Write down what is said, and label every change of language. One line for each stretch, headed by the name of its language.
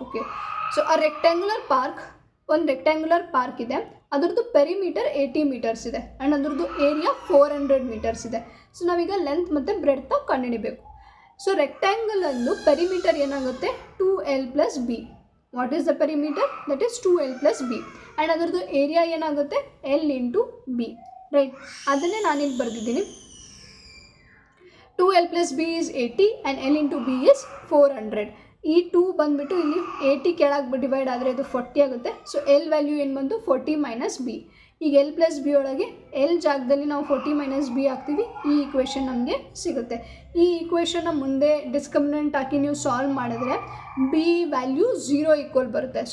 English: Okay, so a rectangular park,
Kannada: ಒಂದು rectangular park ಇದೆ, ಅದರದ್ದು ಪೆರಿಮೀಟರ್ 80 meters ಇದೆ ಆ್ಯಂಡ್ ಅದರದ್ದು ಏರಿಯಾ 400 meters ಇದೆ. ಸೊ ನಾವೀಗ ಲೆಂತ್ ಮತ್ತು ಬ್ರೆಡ್ತ್ ಕಂಡುಹಿಡಿಬೇಕು. ಸೊ ರೆಕ್ಟ್ಯಾಂಗಲಲ್ಲೂ ಪೆರಿಮೀಟರ್ ಏನಾಗುತ್ತೆ 2l + b.
English: What is the perimeter? That is 2l + b.
Kannada: And ಅದರದ್ದು ಏರಿಯಾ ಏನಾಗುತ್ತೆ l × b, ರೈಟ್? ಅದನ್ನೇ ನಾನಿಲ್ಲಿ ಬರೆದಿದ್ದೀನಿ.
English: 2l + b is 80 and l × b is 400.
Kannada: ಈ 2 ಬಂದುಬಿಟ್ಟು ಇಲ್ಲಿ 80 ಕೆಳಗೆ ಡಿವೈಡ್ ಆದರೆ ಇದು 40 ಆಗುತ್ತೆ. ಸೊ l ವ್ಯಾಲ್ಯೂ ಏನು ಬಂದು 40 - b. ಈಗ l + b ಒಳಗೆ l ಜಾಗದಲ್ಲಿ ನಾವು 40 - b ಹಾಕ್ತೀವಿ, ಈ ಈಕ್ವೇಷನ್ ನಮಗೆ ಸಿಗುತ್ತೆ. ಈ ಈಕ್ವೇಷನ್ನ ಮುಂದೆ ಡಿಸ್ಕ್ರಿಮಿನೆಂಟ್ ಹಾಕಿ ನೀವು ಸಾಲ್ವ್ ಮಾಡಿದ್ರೆ b ವ್ಯಾಲ್ಯೂ 0 ಈಕ್ವಲ್ ಬರುತ್ತೆ.